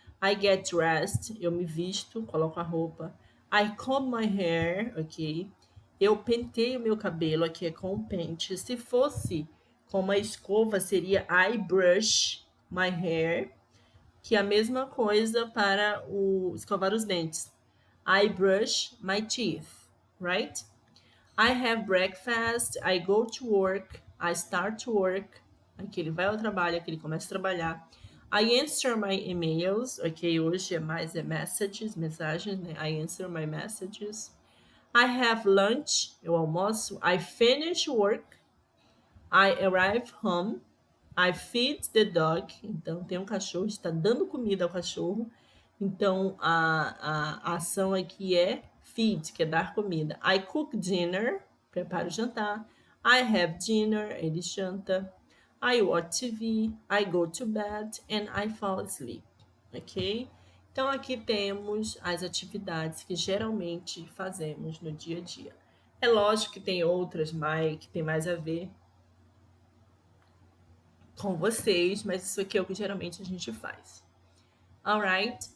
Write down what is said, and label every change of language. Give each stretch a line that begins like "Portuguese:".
English: I get dressed,
Portuguese: eu me visto, coloco a roupa.
English: I comb my hair, ok?
Portuguese: Eu penteio meu cabelo, aqui é com o pente. Se fosse com uma escova, seria
English: I brush my hair,
Portuguese: que é a mesma coisa para escovar os dentes.
English: I brush my teeth, right? I have breakfast, I go to work, I start to work.
Portuguese: Aqui ele vai ao trabalho, aqui ele começa a trabalhar.
English: I answer my emails,
Portuguese: ok? Hoje é mais messages, mensagens, né?
English: I answer my messages. I have lunch,
Portuguese: eu almoço.
English: I finish work. I arrive home. I feed the dog.
Portuguese: Então, tem um cachorro, está dando comida ao cachorro. Então, a ação aqui é feed, que é dar comida.
English: I cook dinner,
Portuguese: preparo o jantar.
English: I have dinner,
Portuguese: ele janta.
English: I watch TV, I go to bed and I fall asleep. Ok?
Portuguese: Então, aqui temos as atividades que geralmente fazemos no dia a dia. É lógico que tem outras que tem mais a ver com vocês, mas isso aqui é o que geralmente a gente faz. Alright?